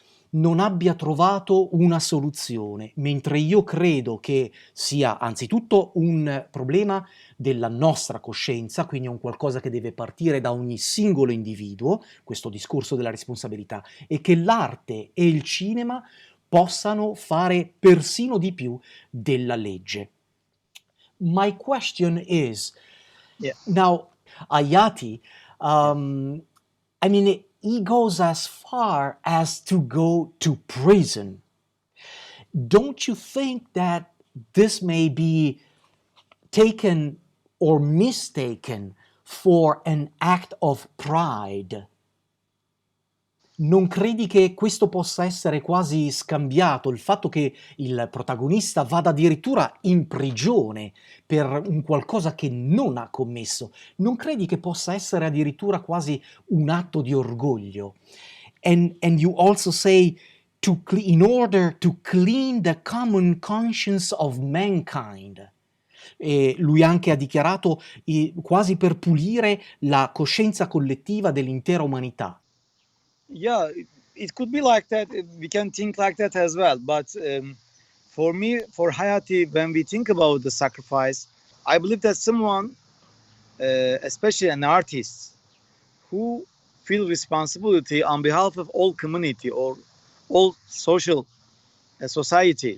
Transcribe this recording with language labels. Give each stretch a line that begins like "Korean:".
Italian: non abbia trovato una soluzione, mentre io credo che sia anzitutto un problema della nostra coscienza, quindi è un qualcosa che deve partire da ogni singolo individuo, questo discorso della responsabilità, e che l'arte e il cinema possano fare persino di più della legge.
English: My question is, now, Ağacı, I mean, he goes as far as to go to prison. Don't you think that this may be taken or mistaken for an act of pride?
Italian: Non credi che questo possa essere quasi scambiato, il fatto che il protagonista vada addirittura in prigione per un qualcosa che non ha commesso? Non credi che possa essere addirittura quasi un atto di orgoglio?
English: And you also say in order to clean the common conscience of mankind.
Italian: E lui anche ha dichiarato quasi per pulire la coscienza collettiva dell'intera umanità.
English: Yeah, it could be like that. We can think like that as well. But for me, for Hayati, when we think about the sacrifice, I believe that someone, especially an artist, who feel responsibility on behalf of all community or all social society.